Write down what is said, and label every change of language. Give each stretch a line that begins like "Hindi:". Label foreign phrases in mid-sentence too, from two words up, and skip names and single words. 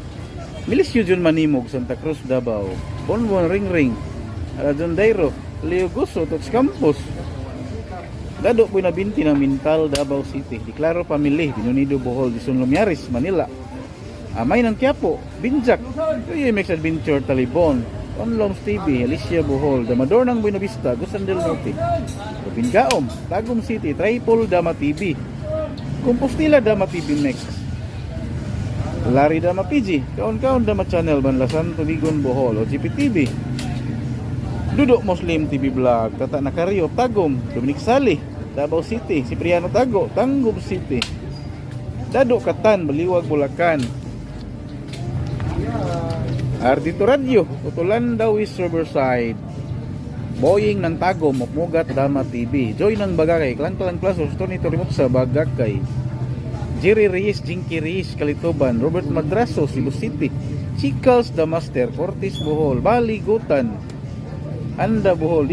Filipino: Milisyo Jun Manimog, Santa Cruz, Davao. Bonbon Ring, Aladon Dairo, Leo Guso, Tots Campos. Dado po na binti ng Mintal, Davao City. Deklaro Pamili, Binunido, Bohol, Dizon Lumiares, Manila. Amay ng Quiapo, Binjak, UMX Adventure, Talibon, Onloms TV, Alicia Bohol, Damador ng Buenavista, Gusan del Norte, Robingaom, Tagum City, Tripol, Dama TV, Compostela, Dama TV Next, Lari Dama PG, Kaon-Kaon Dama Channel, Banlasan, Tubigon, Bohol, OGP-TV, Dudok Muslim TV Vlog, Tata Nakario, Tagum, Dominic Sali, Davao City, Cipriano Tago, Tangub City, Dado Katan, Baliwag, Bulacan, Ardito Radio, Tutulan Dawis Riverside, Boying ng Tago, Mupmugat, Dama TV, Joy ng Bagakay, Klang Plasos, Tony Torimot sa Bagakay, Jerry Reyes, Jinky Reyes, Kalituban, Robert Madraso, Cebu City, Chicals, The Master, Cortis Bohol, Bali, Gutan, Anda Bohol,